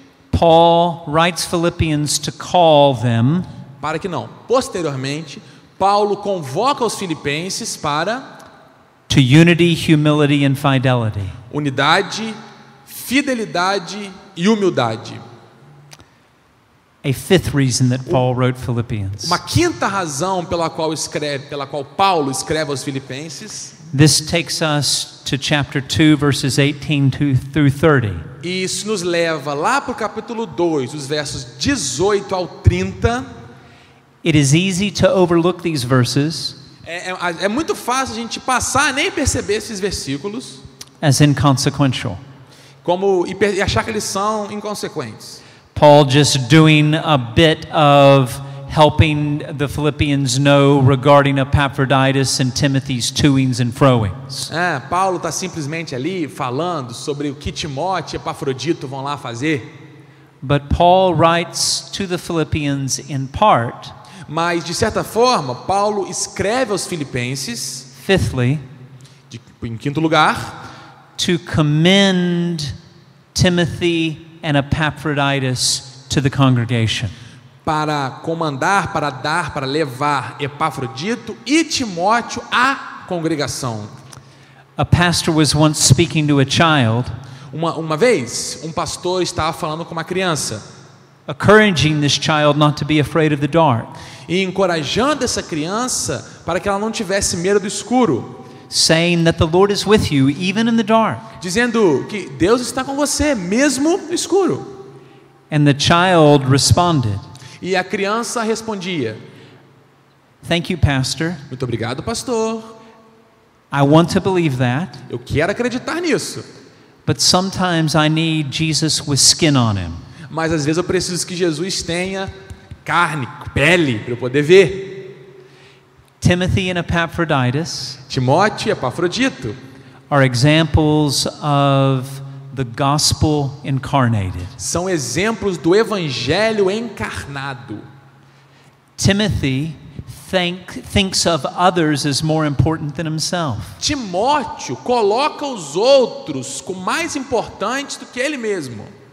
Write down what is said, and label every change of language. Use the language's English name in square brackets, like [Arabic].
[English] Paul writes Philippians to call them. [Portuguese] Posteriormente, Paulo convoca os filipenses para [English] to unity, humility and fidelity. [Portuguese] Unidade, fidelidade e humildade. [English] A fifth reason that Paul wrote Philippians. [Portuguese] Uma quinta razão pela qual Paulo escreve aos filipenses. [English] This takes us to chapter 2 verses 18 through 30. [Portuguese] E isso nos leva lá para o capítulo 2, os versos 18 ao 30. [English] It is easy to overlook these verses. [Portuguese] É muito fácil a gente passar nem perceber esses versículos [English] as inconsequential. [Portuguese] E achar que eles são inconsequentes. [English] Paul just doing a bit of helping the Philippians know regarding Epaphroditus and Timothy's toings and froings. [Portuguese] Paulo está simplesmente ali falando sobre o que Timóteo e Epafrodito vão lá fazer. [English] But Paul writes to the Philippians in part. [Portuguese] Mas de certa forma, Paulo escreve aos filipenses. [English] Fifthly, [Portuguese] em quinto lugar, [English] to commend Timothy and Epaphroditus to the congregation. [Portuguese] Para comandar, para dar, para levar Epafrodito e Timóteo à congregação. [English] A pastor was once speaking to a child. [Portuguese] Uma vez, um pastor estava falando com uma criança, [English] encouraging this child not to be afraid of the dark. [Portuguese] E encorajando essa criança para que ela não tivesse medo do escuro. [English] Saying that the Lord is with you even in the dark. [Portuguese] Dizendo que Deus está com você mesmo no escuro. [English] And the child responded. [Portuguese] E a criança respondia: [English] Thank you, pastor. [Portuguese] Muito obrigado, pastor. [English] I want to believe that. [Portuguese] Eu quero acreditar nisso. [English] But sometimes I need Jesus with skin on him. [Portuguese] Mas às vezes eu preciso que Jesus tenha carne, pele, para eu poder ver. [English] Timothy and Epaphroditus, [Portuguese] Timóteo e Epafrodito, [English] are examples of the gospel incarnated. [Portuguese] São exemplos do evangelho encarnado. [English] Timothy thinks of others as more important than himself. [Portuguese] Timóteo coloca os outros como mais importantes do que ele mesmo.